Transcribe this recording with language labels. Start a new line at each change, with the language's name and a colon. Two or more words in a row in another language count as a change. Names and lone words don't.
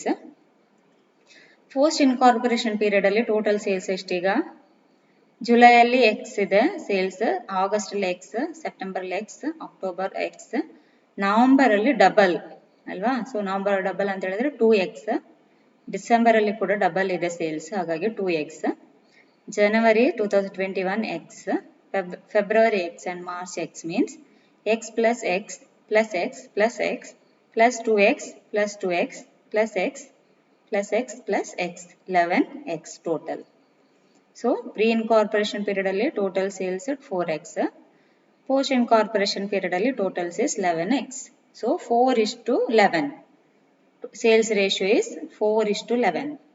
English: post incorporation period ಅಲ್ಲಿ total sales ಎಷ್ಟೀಗ, July ಅಲ್ಲಿ x ಇದೆ sales, August ಅಲ್ಲಿ x, September ಅಲ್ಲಿ x, October x, November ಅಲ್ಲಿ double ಅಲ್ವಾ. so November double
Kannada: ಅಂತ ಹೇಳಿದ್ರೆ
English: 2x, ಡಿಸೆಂಬರ್
Kannada: ಅಲ್ಲಿ ಕೂಡ
English: double ಇದೆ sales, ಹಾಗಾಗಿ 2x, January 2021 x, February x and March x means x plus x plus x plus x plus 2x plus 2x plus x plus x plus x 11x total. So pre-incorporation period ಅಲ್ಲಿ total sales at 4x, post-incorporation period ಅಲ್ಲಿ total sales 11x. So 4:11. Sales ratio is 4:11.